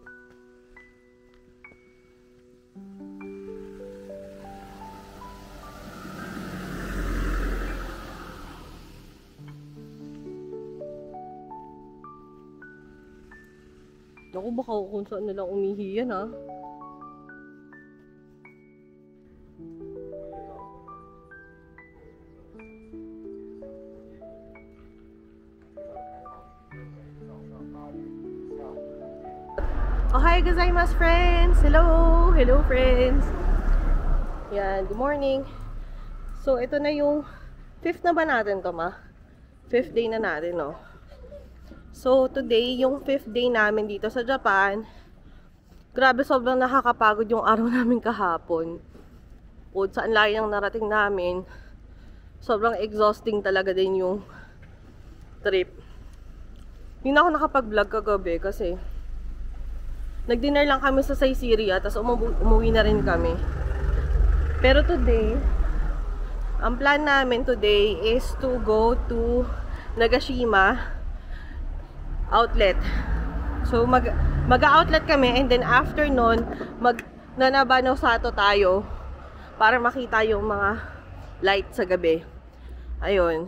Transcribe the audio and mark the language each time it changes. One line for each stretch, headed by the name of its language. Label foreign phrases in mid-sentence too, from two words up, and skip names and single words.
Filipino: Naku, baka kung saan nilang umihi yan ha.
Japanese: おはようございます
English: friends! Hello! Hello friends! Yan, good morning!
Filipino: So, ito na yung 5th na ba natin to, ma? 5th day na natin, no? So, today, yung 5th day namin dito sa Japan. Grabe, sobrang nakakapagod yung araw namin kahapon. O, saan layo ang narating namin. Sobrang exhausting talaga din yung trip. Hindi na ako nakapag-vlog kagabi kasi nag-dinner lang kami sa Saizeriya, tapos umuwi na rin kami. Pero today, ang plan namin today
English: is to go to Nagashima outlet.
Filipino: So, mag-outlet kami
English: and then after
Filipino: nun, mag-Nanabano Sato tayo para makita yung mga light sa gabi. Ayun.